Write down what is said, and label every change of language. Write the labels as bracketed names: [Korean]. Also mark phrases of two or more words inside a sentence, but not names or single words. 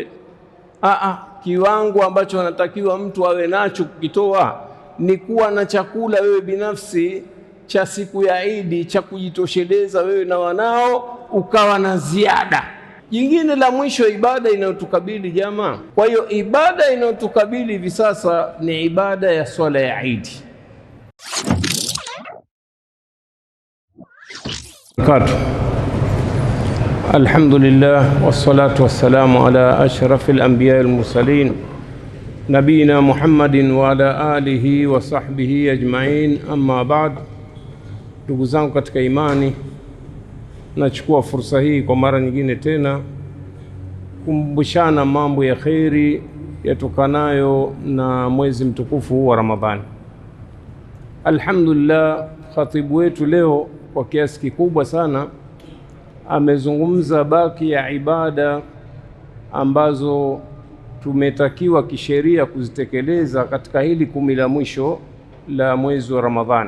[Swahili] Kiwango ambacho anatakiwa mtu awe nacho kukitoa ni kuwa na chakula wewe binafsi cha siku ya Idi cha kujitosheleza wewe na wanao, ukawa na ziada. Jingine la mwisho, ibada inayotukabili jamaa. Kwa hiyo ibada inayotukabili hivi sasa ni ibada ya swala ya Idi. [Arabic] الحمد لله والصلاة والسلام على أشرف الأنبياء والمرسلين نبينا محمد وعلى آله وصحبه أجمعين، أما بعد. [Swahili] Ndugu zangu katika imani, nachukua fursa hii kwa mara nyingine tena kumbushana mambo ya kheri yatokanayo na mwezi mtukufu wa Ramadhani. Alhamdulillah, khatibu wetu leo kwa kiasi kikubwa sana amezungumza baki ya ibada ambazo tumetakiwa kisheria kuzitekeleza katika hili 10 la mwisho la mwezi wa Ramadhani.